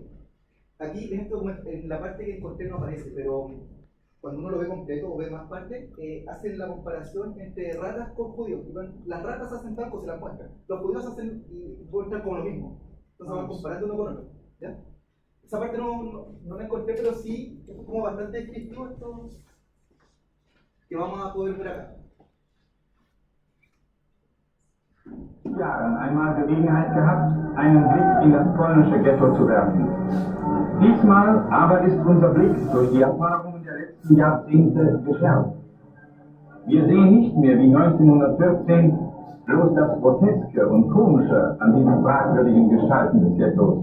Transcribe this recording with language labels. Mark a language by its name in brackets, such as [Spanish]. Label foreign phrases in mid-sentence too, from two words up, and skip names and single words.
[Spanish] Aquí en la parte que encontré no aparece, pero cuando uno lo ve completo o ve más partes, hacen la comparación entre ratas con judíos. Las ratas hacen talco, se las muestran. Los judíos hacen y muestran como lo mismo. Entonces van comparando uno con otro, ¿ya? Esa parte no la encontré, pero sí es como bastante descriptivo esto que vamos a poder ver acá. [German] Jahren einmal Gelegenheit gehabt, einen Blick in das polnische Ghetto zu werfen. Diesmal aber ist unser Blick durch die Erfahrungen der letzten Jahrzehnte geschärft. Wir sehen nicht mehr wie 1914 bloß das Groteske und Komische an diesen fragwürdigen Gestalten des Ghettos.